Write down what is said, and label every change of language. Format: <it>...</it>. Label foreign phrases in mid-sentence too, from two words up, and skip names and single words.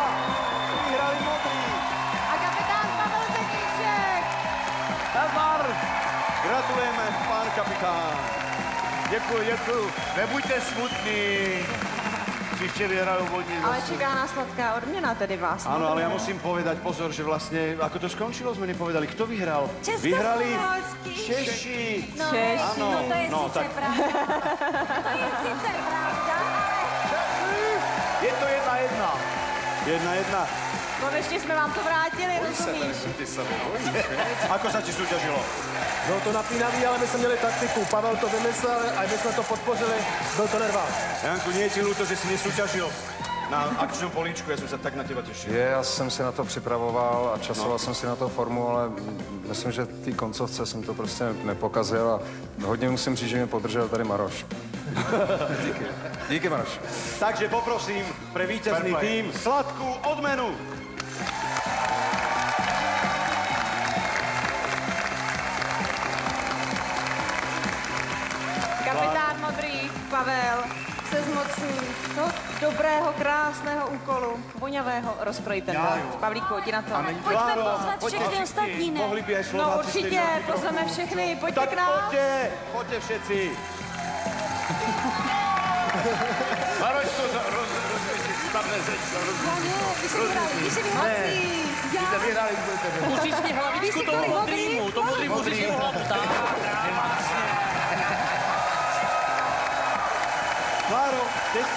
<cs>Vyhrali modrý. A kapitán Pavel Zetýšek. Nazdar!</cs> <sk>Gratulujeme, pán kapitán.</sk> <cs>Děkuju. Nebuďte smutní. Příště vyhrajou vodní. Ale čeká nás sladká odměna tedy vás.</cs> <sk>Áno, ale ja musím povedať, pozor, že vlastne, ako to skončilo, sme nepovedali, kto vyhral. Vyhrali Češi. No, Áno, no to je no,</sk> <cs>sice tak pravda. To je sice pravda, ale... je to 1-1. 1-1. No ještě jsme vám to vrátili, rozumíš?</cs> <sk>Ako sa ti súťažilo?</sk> <cs>Bylo to napínavý, ale my jsme měli taktiku. Pavel to vymyslel a my jsme to podpořili. Byl to nervák.</cs> <sk>Janku, nie je ti ľúto, že si nesúťažil na akčnom políčku? Ja som sa tak na teba tešil.</sk> <cs>Já jsem si na to připravoval a časoval jsem si na to formu, ale myslím, že v té koncovce jsem to prostě nepokazil a hodně musím říct, že mě podržel tady Maroš. Díky Maroš.</cs> <sk>Takže poprosím pre víťazný tým sladkú odmenu.</sk> <cs>Kapitán Modrý, Pavel, se zmocní toho dobrého, krásného úkolu, voňavého rozkrojit ten dort. Pavlíku, jdi na to. Pojďme pozvat všechny ostatní, ne?</cs> <sk>Mohli by aj No Slováci</sk> <cs>určitě, pozveme všechny, pojďte Tak k nám.</cs> <sk>poďte všetci.</sk> <cs>Maročko, spadne zeď. Vy si vyhrací. Jste vyhrali, budete vyhrali. Ustiskni hlavičku toho modrýmu. To modrý musíš hlavu.</cs> <sk>Kláro, kde si?</sk>